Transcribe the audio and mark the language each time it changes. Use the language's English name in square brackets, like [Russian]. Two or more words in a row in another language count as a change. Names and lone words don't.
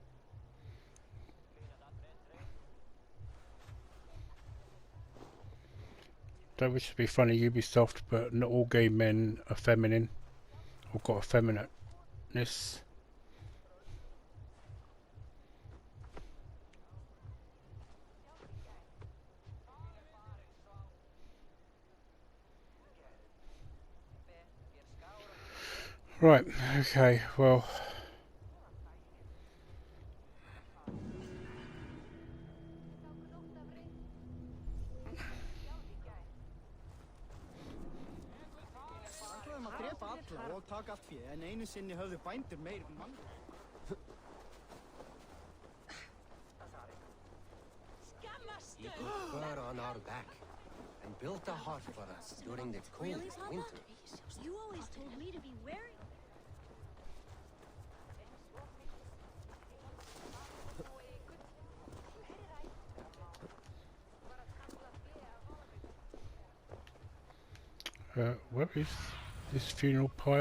[English] Don't wish to be funny, Ubisoft, but not all gay men are feminine or got effeminateness. Right, okay, well. [Icelandic] Og taka allt fé, en einu sinni höfðu bændur meir mann. [English] You put fur on our back and built a heart for us during the cold winter. You always told me to be wary. Where is this funeral pyre?